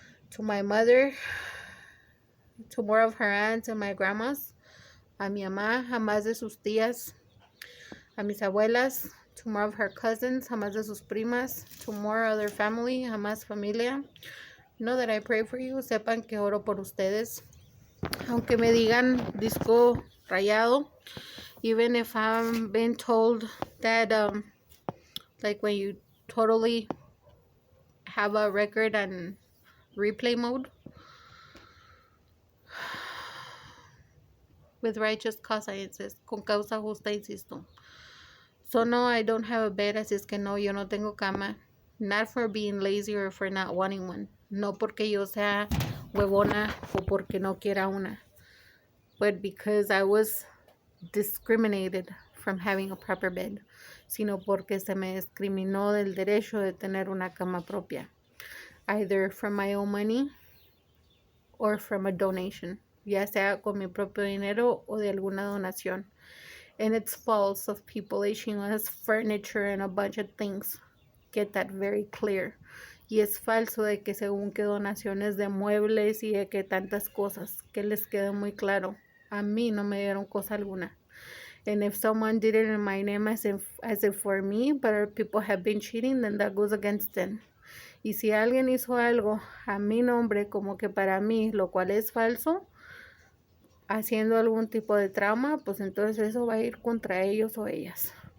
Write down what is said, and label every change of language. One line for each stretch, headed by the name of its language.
English: To my mother, to more of her aunts and my grandmas,
Spanish: a mi mamá, a más de sus tías, a mis abuelas,
English: to more of her cousins,
Spanish: a más de sus primas,
English: to more other family,
Spanish: a más familia.
English: Know that I pray for you.
Spanish: Sepan que oro por ustedes. Aunque me digan disco rayado,
English: even if I'm being told that, like when you totally have a record on replay mode, with righteous cause, I insist.
Spanish: Con causa justa, insisto.
English: So no, I don't have a bed,
Spanish: así es que no, yo no tengo cama.
English: Not for being lazy or for not wanting one.
Spanish: No porque yo sea huevona o porque no quiera una.
English: But because I was discriminated from having a proper bed.
Spanish: Sino porque se me discriminó del derecho de tener una cama propia.
English: Either from my own money or from a donation.
Spanish: Ya sea con mi propio dinero o de alguna donación.
English: And it's false of people issuing us furniture and a bunch of things. Get that very clear.
Spanish: Y es falso de que según que donaciones de muebles y de que tantas cosas. Que les quede muy claro. A mí no me dieron cosa alguna.
English: And if someone did it in my name as if for me, but other people have been cheating, then that goes against them.
Spanish: Y si alguien hizo algo a mi nombre como que para mí, lo cual es falso, haciendo algún tipo de trauma, pues entonces eso va a ir contra ellos o ellas.